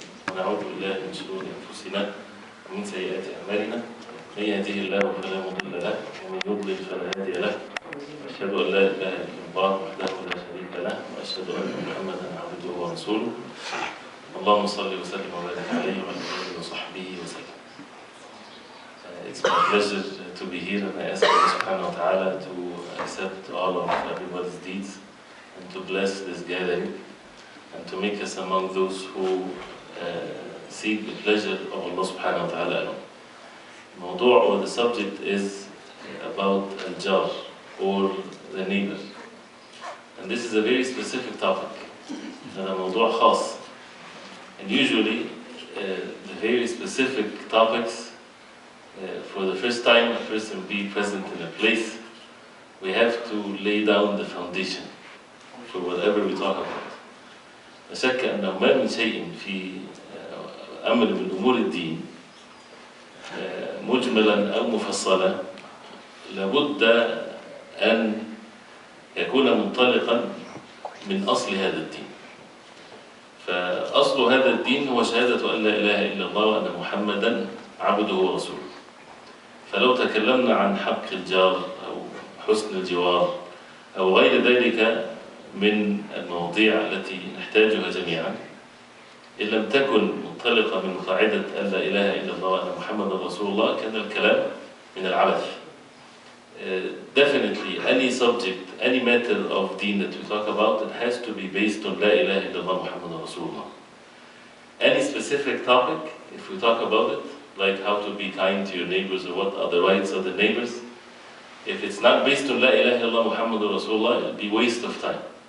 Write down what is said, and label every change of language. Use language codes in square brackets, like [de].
[ar] ونعوذ بالله من شرور أنفسنا ومن سيئات أعمالنا من يهده الله فلا مضل له ومن يضلل فلا هادي له أشهد أن لا إله إلا الله وحده لا شريك له وأشهد أن محمدا عبده ورسوله اللهم صل وسلم وبارك عليه وعلى آله وصحبه وسلم. [en] It's my pleasure to be here, and I ask Allah subhanahu wa ta'ala to accept all of everybody's deeds and to bless this gathering and to make us among those who seek the pleasure of Allah subhanahu wa ta'ala alone. Mawdu' or the subject is about al-jar, or the neighbor. And this is a very specific topic, and a [ar] mawdu' khas. [en] And usually the very specific topics, for the first time a person be present in a place, we have to lay down the foundation for whatever we talk about. [ar] لا شك أنه ما من شيء في أمر من أمور الدين مجملا أو مفصلا لابد أن يكون منطلقا من أصل هذا الدين. فأصل هذا الدين هو شهادة أن لا إله إلا الله وأن محمدا عبده ورسوله. فلو تكلمنا عن حق الجار أو حسن الجوار أو غير ذلك من المواضيع التي نحتاجها جميعا، إن لم تكن منطلقة من قاعدة أن لا إله إلا الله وأن محمد رسول الله، كان الكلام من العبث. [en] Definitely any subject, any matter of deen that we talk about, it has to be based on [ar] لا إله إلا الله محمد رسول الله. [en] Any specific topic, if we talk about it, like how to be kind to your neighbors or what are the rights of the neighbors, if it's not based on [ar] La ilaha illallah Muhammadur Rasulullah, [en] it'll be waste of time.